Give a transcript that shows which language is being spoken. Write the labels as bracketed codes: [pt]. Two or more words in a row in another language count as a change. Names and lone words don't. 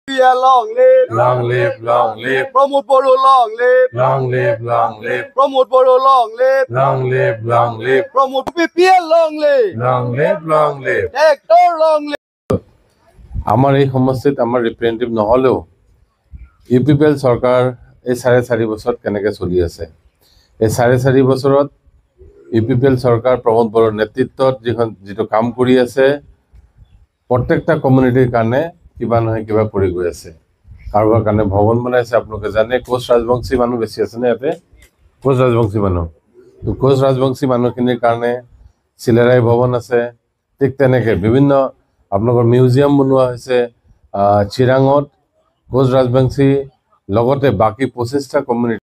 [en] Yeah, long live. Long live, long live. Promote Boro, long live. Long live, long live. Promote Boro, long live. Long live, long live. Promote PPL, long live. Long live, long live. Hector, long live. [as] আমাৰ এই সমষ্টিত আমাৰ ৰিপ্ৰেজেন্টেটিভ নহলেও ইউপিপিএল চৰকাৰ এই 4.5 বছৰত কেনেকৈ চলি আছে এই 4.5 বছৰত ইউপিপিএল চৰকাৰ প্ৰমোদ বড়োৰ নেতৃত্বত যিটো কাম কৰি আছে প্ৰত্যেকটা কমিউনিটিৰ কাৰণে কিবা নহয় কিবা কৰি গৈ আছে কাৰোবাৰ কাৰণে ভৱন বনাইছে আপোনালোকে জানে কোচ ৰাজবংশী মানুহ বেছি আছে নে ইয়াতে কোচ ৰাজবংশী মানুহ তো কোচ ৰাজবংশী মানুহখিনিৰ কাৰণে চিলেৰাই ভৱন আছে ঠিক তেনেকৈ বিভিন্ন আপোনালোকৰ মিউজিয়াম বনোৱা হৈছে চিৰাঙত কোচ ৰাজবংশী লগতে বাকি 25টা কমিউনিটি